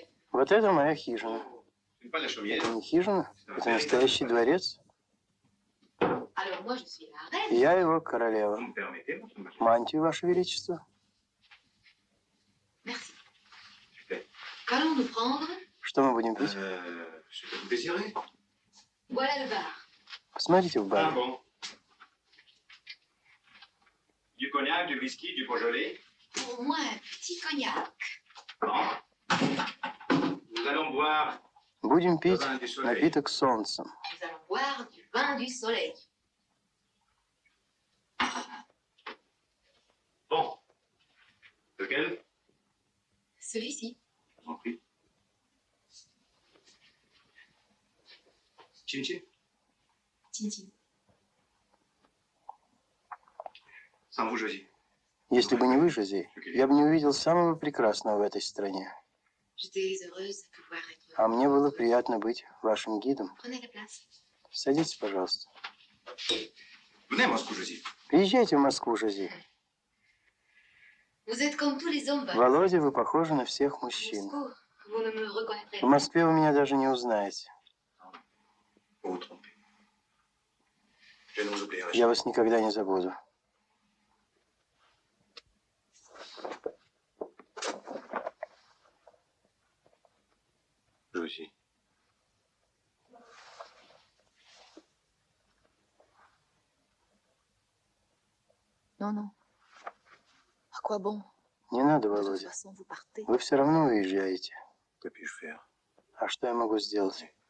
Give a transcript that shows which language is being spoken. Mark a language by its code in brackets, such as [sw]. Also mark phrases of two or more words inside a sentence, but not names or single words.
[ru] Вот это моя хижина. [fr] Pas la chaumière. [ru] Это не хижина, это настоящий дворец. [fr] Alors moi je suis la reine. [ru] Я его королева. Мантию, Ваше Величество. [fr] Merci. Qu'allons-nous prendre? [ru] Что мы будем пить? [fr] Ce que vous désirez. Voilà le bar. [ru] Посмотрите в Ah баре. [fr] bon. Du cognac, du whisky, du Beaujolais. Pour moi un petit cognac. Nous allons boire [ru] Будем пить [fr] vin du soleil. [ru] напиток с солнцем. [fr] Nous allons boire du vin du soleil. Bon. Lequel? Celui-ci. Je vous en prie. Chin-chin. Tintin. Sans vous, Josie. [ru] Если бы не вы, Жозе, я бы не увидел самого прекрасного в этой стране. [fr] J'étais heureuse de pouvoir être. [ru] А мне было приятно быть вашим гидом. [fr] Prenez la place. [ru] Садитесь, пожалуйста. [fr] Venez à Moscou, Josie. [ru] Приезжайте в Москву, Жозе. [fr] Vous êtes comme tous les hommes. [ru] Володя, вы похожи на всех мужчин. [fr] Moscou, vous ne me reconnaîtrez [ru] В [fr] pas. [ru] Москве вы меня даже не узнаете. [fr] Vous vous trompez. Je ne vous oublierai [ru] Я вас никогда не забуду. [fr] Josie. Non, non. [ru] Не надо, Володя. Вы все равно уезжаете. А что я могу сделать?